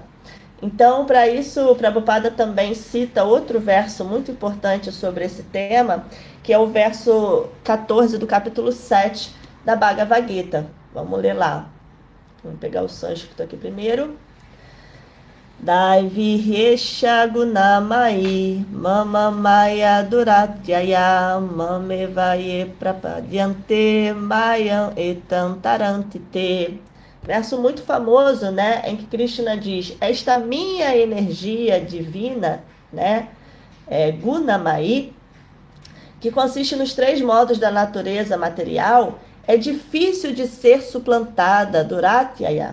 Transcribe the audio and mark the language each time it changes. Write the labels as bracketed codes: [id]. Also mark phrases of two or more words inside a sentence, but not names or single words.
[pt] Então, para isso, o Prabhupada também cita outro verso muito importante sobre esse tema, que é o verso 14 do capítulo 7 da Bhagavad Gita. Vamos ler lá. Vamos pegar o sânscrito aqui primeiro. [sa] Daivihyesha gunamai mama maya duratyaya mamevaye prapadyante mayam etam tarantite. [pt] Verso muito famoso, né, em que Krishna diz: esta minha energia divina, né, gunamai, que consiste nos três modos da natureza material, é difícil de ser suplantada, duratyaya.